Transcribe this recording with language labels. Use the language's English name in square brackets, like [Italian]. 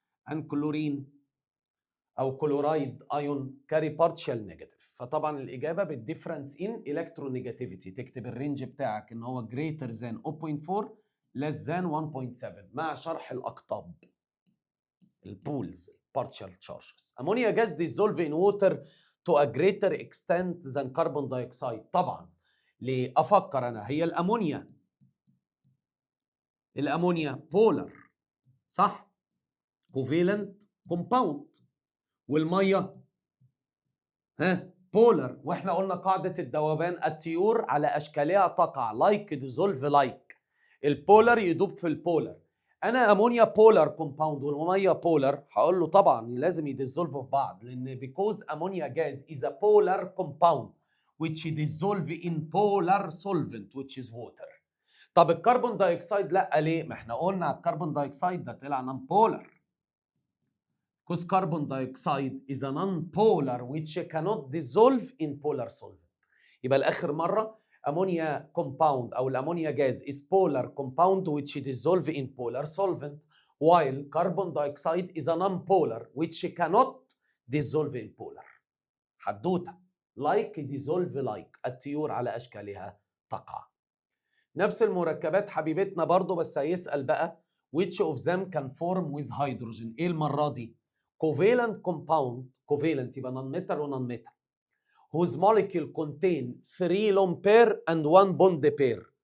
[Arabic] ان كلورين او كلورايد ايون [English] carry partial negative. [Arabic] فطبعا الاجابه بالديفرنس ان electronegativity تكتب الرينج بتاعك ان هو [English] greater than 0.4 less than 1.7 [Arabic] مع شرح الاقطاب. [English] البولز partial charges. ammonia gas dissolve in water to a greater extent than carbon dioxide. [Arabic] طبعا ليه افكر انا، هي الامونيا بولر صح، كوفيلنت كومباوند، والميه بولر، واحنا قلنا قاعده الذوبان الطيور على اشكالها تقع لايك ديزولف لايك. البولر يدوب في البولر. انا امونيا بولر كومباوند والميه بولر، هقول له طبعا لازم يديزولف في بعض لان بيكوز امونيا جاز از ا بولر كومباوند [English] which dissolve in polar solvent which is water. [Arabic] طب الكربون دايوكسيد لا، ليه؟ ما احنا قلنا على الكربون دايوكسيد ده طلع نون بولر. [English] because carbon dioxide is a non-polar which cannot dissolve in polar solvent. [Arabic] يبقى لاخر مره امونيا [English] compound [Arabic] او الامونيا جاز [English] is polar compound which dissolve in polar solvent while carbon dioxide is a non-polar which cannot dissolve in polar. [Arabic] حدوته [English] like dissolve like [Arabic] الطيور على اشكالها تقع. نفس المركبات حبيبتنا برضو، بس هيسأل بقى [English] which of them can form with hydrogen. [Arabic] ايه المرة دي؟ [English] covalent compound، covalent [Arabic] يبقى [English] non metal و non metal whose molecule contain 3 lone pair and 1 bond pair.